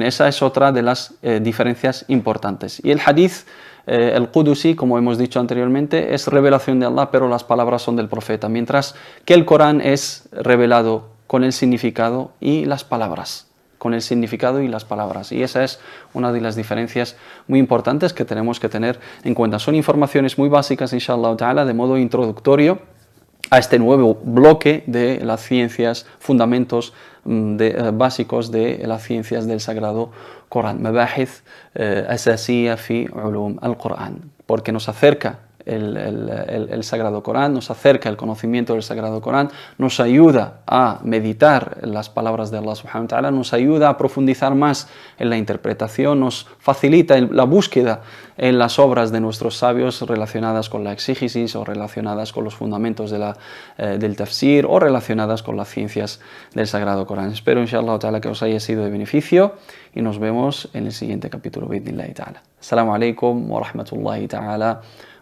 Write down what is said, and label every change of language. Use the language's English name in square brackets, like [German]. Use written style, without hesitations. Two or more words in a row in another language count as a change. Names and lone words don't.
[Spanish] Esa es otra de las diferencias importantes. Y el hadith el Qudusi, como hemos dicho anteriormente, es revelación de Allah, pero las palabras son del profeta, mientras que el Corán es revelado con el significado y las palabras. Y esa es una de las diferencias muy importantes que tenemos que tener en cuenta. Son informaciones muy básicas, [Arabic] إن شاء الله تعالى, [Spanish] de modo introductorio a este nuevo bloque de las ciencias, fundamentos básicos de las ciencias del Sagrado Corán, [Arabic] مباحث أساسية في علوم القرآن, [Spanish] porque nos acerca el Sagrado Corán, nos acerca el conocimiento del Sagrado Corán, nos ayuda a meditar las palabras de Allah [Arabic] سبحانه وتعالى, [Spanish] nos ayuda a profundizar más en la interpretación, nos facilita la búsqueda en las obras de nuestros sabios relacionadas con la exégesis, o relacionadas con los fundamentos del tafsir, o relacionadas con las ciencias del Sagrado Corán. Espero, [Arabic] إن شاء الله تعالى, [Spanish] que os haya sido de beneficio, y nos vemos en el siguiente capítulo, [Arabic] بإذن الله تعالى. السلام عليكم ورحمة الله تعالى